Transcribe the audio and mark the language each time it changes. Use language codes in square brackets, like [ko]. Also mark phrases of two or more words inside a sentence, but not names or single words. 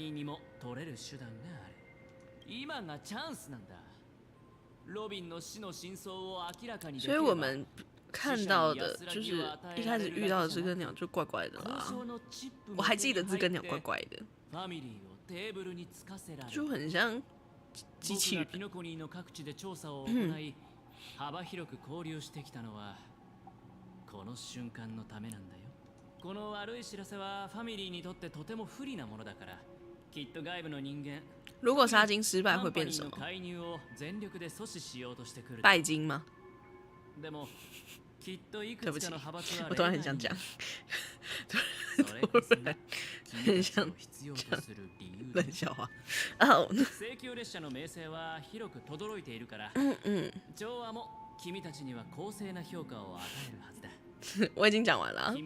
[zh] 所以我们看到的就是一开始遇到的知更鸟就怪怪的啦。我还記得知更鸟怪怪的，就很像机器人。 [ja] 幅広く交流してきたのはこの瞬間のためなんだよ。この悪い知らせはファミリーにとってとても不利なものだから、きっと外部の人間。 [zh] 如果杀金失败会变什么？拜金吗？对不起，我突然很想讲，突然很想讲冷笑话。哦。我已经讲完了。